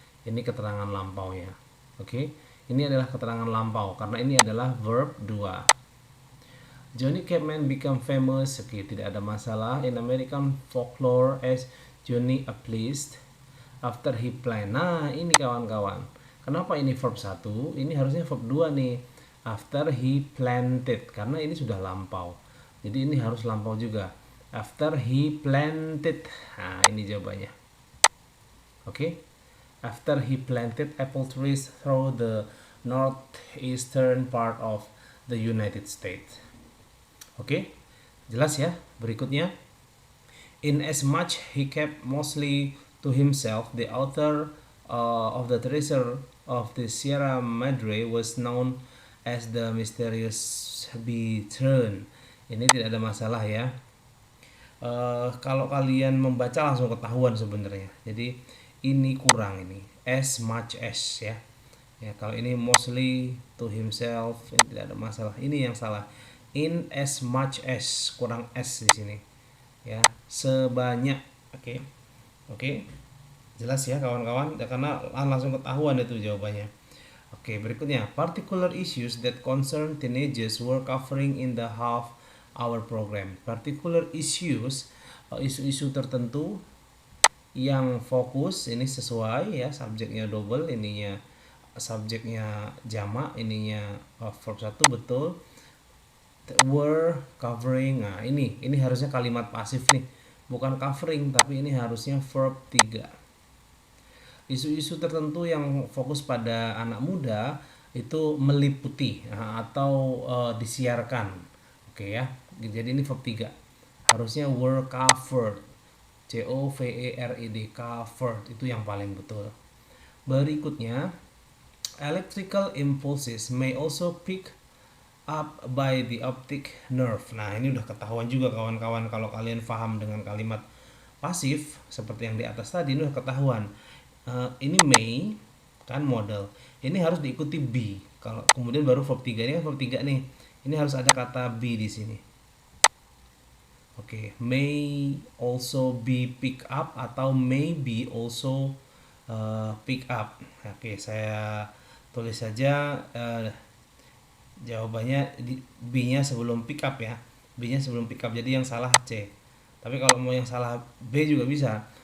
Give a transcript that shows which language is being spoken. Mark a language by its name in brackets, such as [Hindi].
[Indonesian] Ini keterangan lampaunya. Oke. Ini adalah keterangan lampau karena ini adalah verb 2. [English] Johnny Chapman became famous, [Indonesian] oke, tidak ada masalah, [English] in American folklore as Johnny Appleseed after he planted. [Indonesian] Nah, ini kawan-kawan. Kenapa ini verb 1? Ini harusnya verb 2 nih. [English] After he planted, [Indonesian] karena ini sudah lampau. Jadi ini harus lampau juga. [English] After he planted. [Indonesian] Nah, ini jawabannya. Oke. [English] After he planted apple trees through the northeastern part of the United States. [Indonesian] Oke, jelas ya. Berikutnya, [English] in as much he kept mostly to himself, the author of the treasure of the Sierra Madre was known as the mysterious Betrun. [Indonesian] Ini tidak ada masalah ya. Kalau kalian membaca langsung ketahuan sebenarnya. Jadi ini kurang ini. [English] As much as [Indonesian] ya. Ya, kalau ini [English] mostly to himself, [Indonesian] ini tidak ada masalah. Ini yang salah. [English] In as much as, [Indonesian] kurang s di sini ya, sebanyak. Oke, jelas ya kawan-kawan ya, karena langsung ketahuan itu jawabannya. Oke, berikutnya, [English] particular issues that concern teenagers were covering in the half hour program. Particular issues, [Indonesian] isu-isu tertentu yang fokus, ini sesuai ya, subjeknya double, ininya subjeknya jamak, ininya verb 1 betul. [English] were covering. [Indonesian] Nah, ini harusnya kalimat pasif nih. Bukan covering, tapi ini harusnya verb 3. Isu-isu tertentu yang fokus pada anak muda itu meliputi atau disiarkan. Oke ya. Jadi ini verb 3. Harusnya [English] were covered. [Indonesian] COVERED, covered, itu yang paling betul. Berikutnya, [English] electrical impulses may also pick up by the optic nerve. [Indonesian] Nah, ini udah ketahuan juga kawan-kawan, kalau kalian paham dengan kalimat pasif seperti yang di atas tadi, ini udah ketahuan. Ini may kan model. Ini harus diikuti be. Kalau kemudian baru verb 3. Ini kan verb 3 nih. Ini harus ada kata be di sini. Oke, [English] may also be pick up [Indonesian] atau [English] may be also pick up. [Indonesian] Oke, saya tulis saja jawabannya B-nya sebelum pick up ya. B-nya sebelum pick up. Jadi yang salah C. Tapi kalau mau yang salah B juga bisa.